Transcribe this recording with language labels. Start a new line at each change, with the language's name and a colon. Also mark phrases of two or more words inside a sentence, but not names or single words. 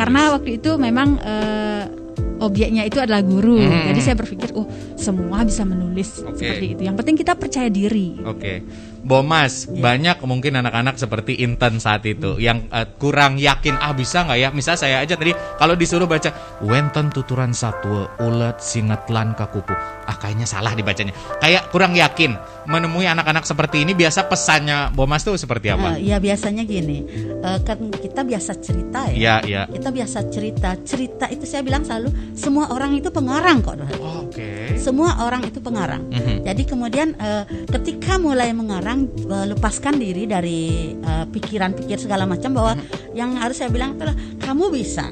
Indonesian: Karena waktu itu memang objeknya itu adalah guru. Jadi saya berpikir, semua bisa menulis seperti itu. Yang penting kita percaya diri. Bo Mas, banyak mungkin anak-anak seperti Inten saat itu yang kurang yakin, bisa nggak ya? Misal saya aja tadi kalau disuruh baca
Balinese: wenten tuturan satwa ulet singetlan kakupu,
Indonesian: kayaknya salah dibacanya. Kayak kurang yakin. Menemui anak-anak seperti ini, biasa pesannya Bo Mas tuh seperti apa? Ya biasanya gini, kan kita biasa cerita ya. Kita biasa cerita itu saya bilang selalu semua orang itu pengarang kok. Semua orang itu pengarang. Jadi kemudian ketika mulai mengarang, lepaskan diri dari pikiran-pikir segala macam, bahwa yang harus saya bilang itulah kamu bisa.